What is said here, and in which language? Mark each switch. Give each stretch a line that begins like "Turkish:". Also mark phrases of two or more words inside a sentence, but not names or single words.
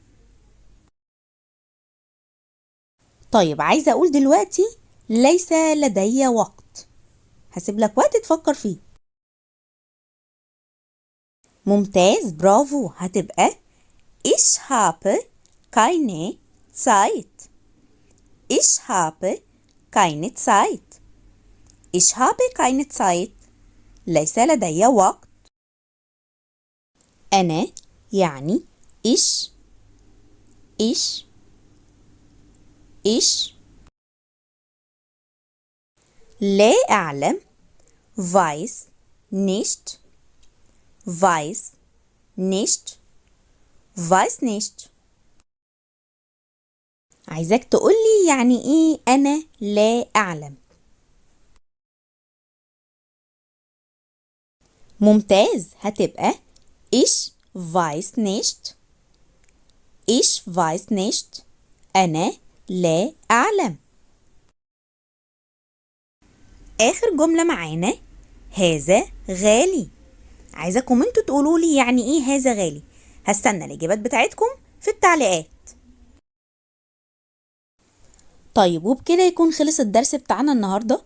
Arabic: طيب عايزة أقول دلوقتي ليس لدي وقت. هسيب لك وقت تفكر فيه. ممتاز برافو هتبقى
German: Ich habe keine Zeit. Ich habe keine Zeit. Ich habe keine Zeit.
Arabic: ليس لدي وقت. أنا يعني
German: ich ich ich
Arabic: لا أعلم
German: weiß nicht weiß nicht weiß nicht.
Arabic: عايزاك تقولي يعني ايه أنا لا أعلم. ممتاز هتبقى
German: Ich weiß nicht. Ich weiß nicht.
Arabic: أنا لا أعلم. آخر جملة معانا هذا غالي. عايزاكم انتوا تقولولي يعني ايه هذا غالي. هستنى الإجابات بتاعتكم في التعليقات. طيب وبكده يكون خلص الدرس بتاعنا النهاردة.